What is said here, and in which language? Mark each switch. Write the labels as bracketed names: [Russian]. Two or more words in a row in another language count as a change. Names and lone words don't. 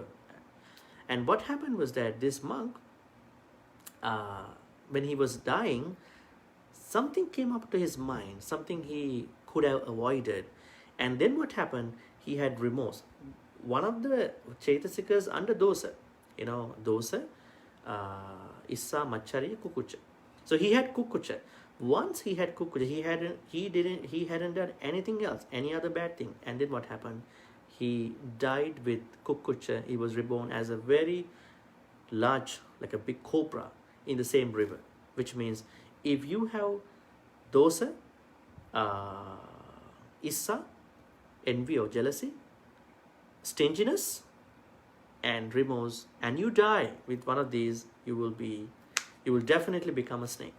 [English] And what happened was that this monk, when he was dying, something came up to his mind, something he could have avoided. And then what happened? He had remorse. One of the Chaitasikas under [Pali] dosa, dosa, issa, machariya, kukucha. [English] So he had kukucha. Once he had kukucha, he hadn't done anything else, any other bad thing. And then what happened? He died with kukucha. He was reborn as a very large, like a big cobra in the same river. Which means if you have [Pali] dosa, issa, [English] envy or jealousy, stinginess, and remorse, and you die with one of these, you will definitely become a snake.